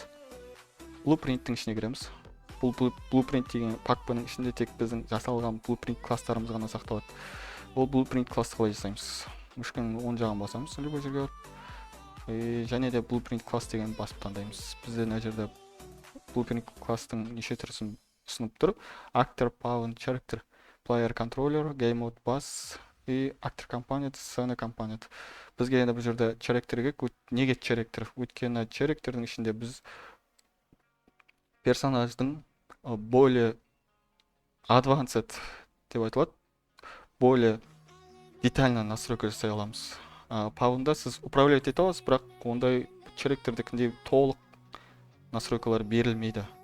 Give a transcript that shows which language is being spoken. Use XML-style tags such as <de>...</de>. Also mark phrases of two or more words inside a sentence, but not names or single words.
<kk>Blueprint-тің ішіне кіреміз. Бұл Blueprint деген пакпаның ішінде тек біздің жасалған Blueprint класстарымыз ғана сақталады. Ол Blueprint класты қалай жасаймыз? Мүшкінің оң жағын басамыз, любой жерге барып. Және де Blueprint класс деген басып таңдаймыз. Бізде мына жерде Blueprint класстың неше түрісін ұсынып тұр. Actor, Pawn, Character, Player Controller, Game Mode Bus и Actor Component, Scene Component. Бізге енді бұл жерде Character керек. Неге Character? Өйткені Characterдің ішінде біз персонаждың более advanced деп айтылады,</kk> <ru>более детально настройка</ru> <kk>жасай аламыз. Павында сіз управлять ете аласыз, бірақ ондай черектердікіндей толық настройкалар берілмейді.</kk>